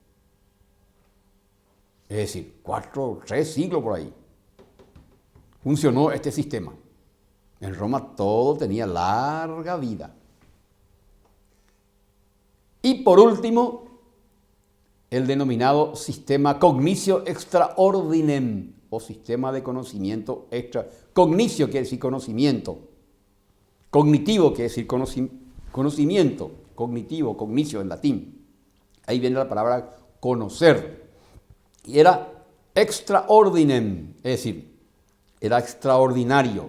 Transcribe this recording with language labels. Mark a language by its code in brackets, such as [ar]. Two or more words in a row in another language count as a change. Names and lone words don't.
[es] Es decir, 4 o 3 siglos por ahí funcionó este sistema. En Roma todo tenía larga vida. Y por último, el denominado sistema [la] cognitio extra ordinem, [es] o sistema de conocimiento extra. Cognitio quiere decir conocimiento. Cognitivo quiere decir conocimiento. Cognitivo, cognitio en latín. Ahí viene la palabra conocer. Y era [la] extra ordinem, [es] es decir, era extraordinario.